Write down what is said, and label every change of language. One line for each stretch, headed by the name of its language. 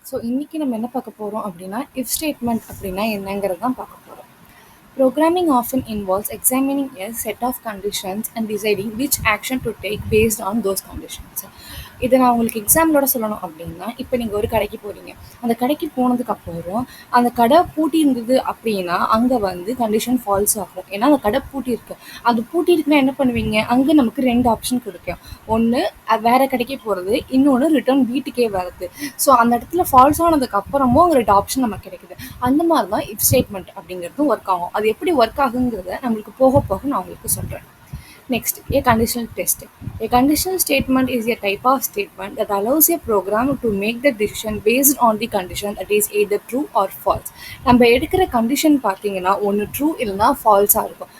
Tamil: So இன்றைக்கி நம்ம என்ன பார்க்க போகிறோம் அப்படின்னா இஃப் ஸ்டேட்மெண்ட் அப்படின்னா என்னங்கிறது தான் பார்க்க போகிறோம்.
English: Programming often involves examining a set of conditions and deciding which action to take based on those conditions.
Tamil: இதை நான் உங்களுக்கு எக்ஸாம்பிளோட சொல்லணும் அப்படின்னா, இப்போ நீங்கள் ஒரு கடைக்கு போகிறீங்க. அந்த கடைக்கு போனதுக்கப்புறம் அந்த கடை பூட்டி இருந்தது அப்படின்னா அங்கே வந்து கண்டிஷன் ஃபால்ஸ் ஆகும். ஏன்னா அந்த கடை பூட்டி இருக்கு. அது பூட்டி இருக்குன்னா என்ன பண்ணுவீங்க? அங்கே நமக்கு 2 ஆப்ஷன் கிடைக்கும். ஒன்று வேறு கடைக்கு போகிறது, இன்னொன்று ரிட்டர்ன் வீட்டுக்கே வருது. ஸோ அந்த இடத்துல ஃபால்ஸ் ஆனதுக்கு அப்புறமும் அங்கே 2 ஆப்ஷன் நமக்கு கிடைக்குது. அந்த மாதிரி தான் இஃப் ஸ்டேட்மெண்ட் அப்படிங்கிறதும் ஒர்க் ஆகும். அது எப்படி ஒர்க் ஆகுங்கிறத நம்மளுக்கு போக போக நான் உங்களுக்கு சொல்கிறேன்.
English: Next, a conditional test. A conditional statement is a type of statement that allows a program to make the decision based on the condition that is either true or false.
Tamil: நம்ம எடுக்கிற condition பார்த்தீங்கன்னா ஒன்று true இல்லைனா ஃபால்ஸாக இருக்கும்.